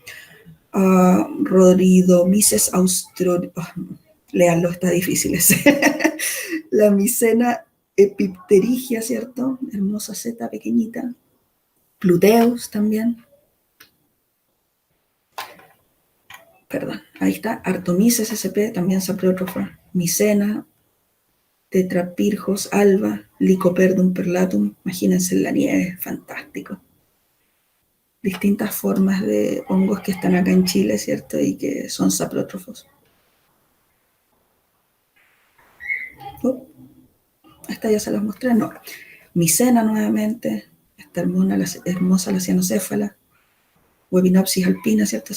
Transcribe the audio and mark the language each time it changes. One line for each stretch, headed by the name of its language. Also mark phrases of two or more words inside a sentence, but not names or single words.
Spanish: Rhoridomyces léanlo, está difícil ese. La micena epipterigia, ¿cierto? Hermosa seta pequeñita. Pluteus también. Perdón, ahí está. Artomyces sp, también saprotrofa. Micena, Tetrapyrgos alba, Lycoperdum perlatum. Imagínense en la nieve, fantástico. Distintas formas de hongos que están acá en Chile, ¿cierto? Y que son saprótrofos. Esta ya se las mostré, no. Micena nuevamente, esta hermosa la cianocéfala, Webinopsis alpina, ¿cierto?